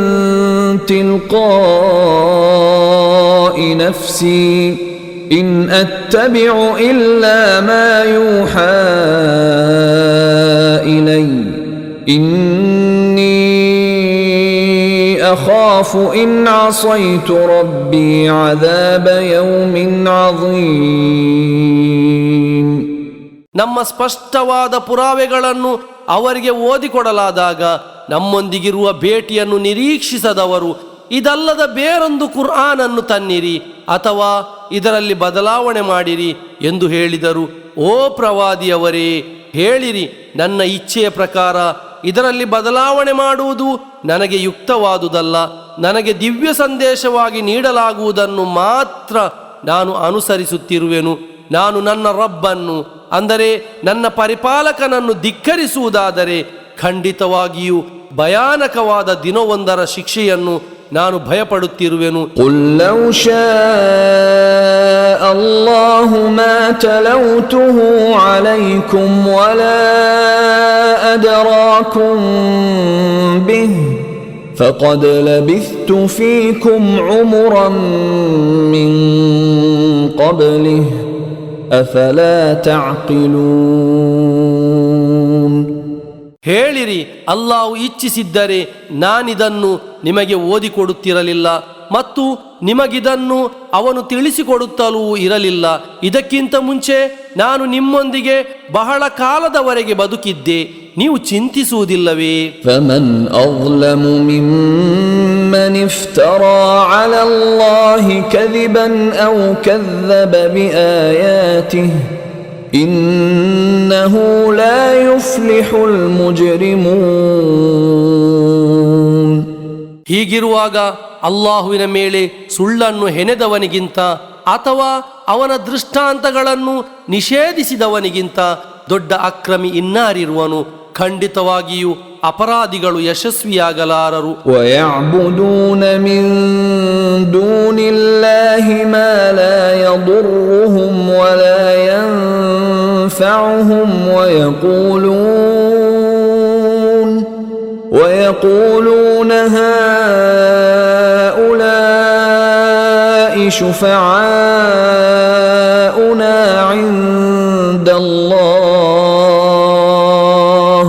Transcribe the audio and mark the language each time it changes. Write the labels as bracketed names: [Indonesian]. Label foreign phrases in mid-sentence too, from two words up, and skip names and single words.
[Arabic] تِلْقَاءِ نَفْسِي إِنْ أَتَّبِعُ إِلَّا مَا يُوحَى إِلَيَّ إِنِّي أَخَافُ إِنْ عَصَيْتُ رَبِّي عَذَابَ يَوْمٍ عَظِيمٍ. [Kannada] ನಮ್ಮ ಸ್ಪಷ್ಟವಾದ ಪುರಾವೆಗಳನ್ನು ಅವರಿಗೆ ಓದಿಕೊಡಲಾದಾಗ ನಮ್ಮೊಂದಿಗಿರುವ ಭೇಟಿಯನ್ನು ನಿರೀಕ್ಷಿಸದವರು ಇದಲ್ಲದ ಬೇರೊಂದು ಕುರ್ಆನನ್ನು ತನ್ನಿರಿ ಅಥವಾ ಇದರಲ್ಲಿ ಬದಲಾವಣೆ ಮಾಡಿರಿ ಎಂದು ಹೇಳಿದರು. ಓ ಪ್ರವಾದಿಯವರೇ, ಹೇಳಿರಿ, ನನ್ನ ಇಚ್ಛೆಯ ಪ್ರಕಾರ ಇದರಲ್ಲಿ ಬದಲಾವಣೆ ಮಾಡುವುದು ನನಗೆ ಯುಕ್ತವಾದುದಲ್ಲ. ನನಗೆ ದಿವ್ಯ ಸಂದೇಶವಾಗಿ ನೀಡಲಾಗುವುದನ್ನು ಮಾತ್ರ ನಾನು ಅನುಸರಿಸುತ್ತಿರುವೆನು. ನಾನು ನನ್ನ ರಬ್ಬನ್ನು, ಅಂದರೆ ನನ್ನ ಪರಿಪಾಲಕನನ್ನು ಧಿಕ್ಕರಿಸುವುದಾದರೆ ಖಂಡಿತವಾಗಿಯೂ ಭಯಾನಕವಾದ ದಿನವೊಂದರ ಶಿಕ್ಷೆಯನ್ನು ನಾನು ಭಯಪಡುತ್ತಿರುವೆನು. [Arabic] قُلْ لَوْ شَاءَ اللَّهُ مَا تَلَوْتُهُ عَلَيْكُمْ وَلَا أَدْرَاكُمْ بِهِ فَقَدْ لَبِثْتُ فِيكُمْ عُمُرًا مِّن قَبْلِهِ أَفَلَا تَعْقِلُونَ. [Kannada] ಹೇಳಿರಿ, ಅಲ್ಲಾಹು ಇಚ್ಛಿಸಿದ್ದರೆ ನಾನಿದನ್ನು ನಿಮಗೆ ಓದಿಕೊಡುತ್ತಿರಲಿಲ್ಲ ಮತ್ತು ನಿಮಗಿದನ್ನು ಅವನು ತಿಳಿಸಿಕೊಡುತ್ತಲೂ ಇರಲಿಲ್ಲ. ಇದಕ್ಕಿಂತ ಮುಂಚೆ ನಾನು ನಿಮ್ಮೊಂದಿಗೆ ಬಹಳ ಕಾಲದವರೆಗೆ ಬದುಕಿದ್ದೆ, ನೀವು ಚಿಂತಿಸುವುದಿಲ್ಲವೇ? [Arabic] فَمَنْ أَظْلَمُ مِمَّنِ افْتَرَى عَلَى اللَّهِ كَذِبًا أَوْ كَذَّبَ بِآيَاتِهِ إِنَّهُ لَا يُفْلِحُ الْمُجْرِمُونَ. [Kannada] ಹೀಗಿರುವಾಗ ಅಲ್ಲಾಹುವಿನ ಮೇಲೆ ಸುಳ್ಳನ್ನು ಹೆಣೆದವನಿಗಿಂತ ಅಥವಾ ಅವನ ದೃಷ್ಟಾಂತಗಳನ್ನು ನಿಷೇಧಿಸಿದವನಿಗಿಂತ ದೊಡ್ಡ ಅಕ್ರಮಿ ಇನ್ನಾರಿರುವನು? ಖಂಡಿತವಾಗಿಯೂ ಅಪರಾಧಿಗಳು ಯಶಸ್ವಿಯಾಗಲಾರರು. [Arabic] وَيَعْبُدُونَ مِن دُونِ اللَّهِ مَا لَا يَضُرُّهُمْ وَلَا يَنفَعُهُمْ وَيَقُولُونَ هَؤُلَاءِ شُفَعَاؤُنَا عِندَ اللَّهِ